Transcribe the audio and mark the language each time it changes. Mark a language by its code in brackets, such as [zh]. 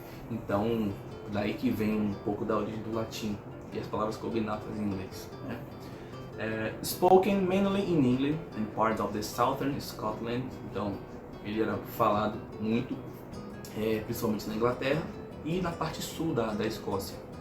[pt] Então, daí que vem um pouco da origem do latim e as palavras cognatas em inglês, né? [en] Spoken mainly in England and part of the southern Scotland. [pt] Então, ele era falado muito, principalmente na Inglaterra e na parte sul da Escócia.